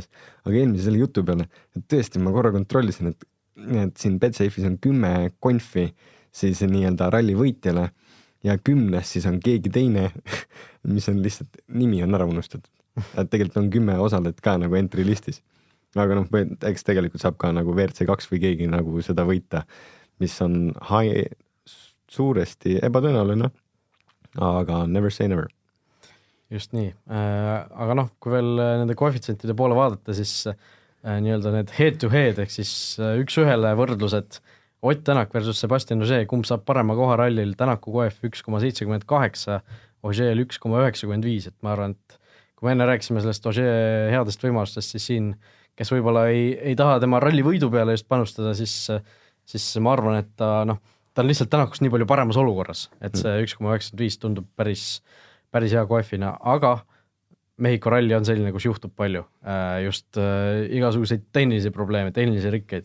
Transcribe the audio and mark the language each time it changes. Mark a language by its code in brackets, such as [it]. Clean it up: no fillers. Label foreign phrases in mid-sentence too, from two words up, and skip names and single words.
[et] Aga eelmise selle jutu peale, et tõesti ma korra kontrollisin, et siin Betsafe'is on 10 konfi siis nii-öelda ralli võitjale ja 10 siis on keegi teine, mis on lihtsalt, nimi on ära unustatud. Et tegelikult on 10 osalejat ka nagu [en] entry listis. [et] Aga eks tegelikult saab ka nagu WRC2 või keegi nagu seda võita, mis on suuresti ebatõenäoline, aga [en] never say never. [et] Just nii. Aga kui veel nende koefitsientide poole vaadata, siis nii-öelda need [en] head-to-head [et] ehk siis üks-ühele võrdlused Ott Tänak versus Sebastian Ogier, kumb saab parema koha rallil, Tänaku koef 1,78, Ogier 1,95, et ma arvan, et kui me enne rääkisime sellest Ogier headest võimalustest, siis siin, kes võib-olla ei taha tema ralli võidu peale just panustada, siis ma arvan, et ta on lihtsalt Tänakust nii palju paremas olukorras, et see 1,95 tundub päris hea koefina, aga Mehhiko ralli on selline, kus juhtub palju, just igasuguseid tehnilisi probleeme, tehnilisi rikkeid.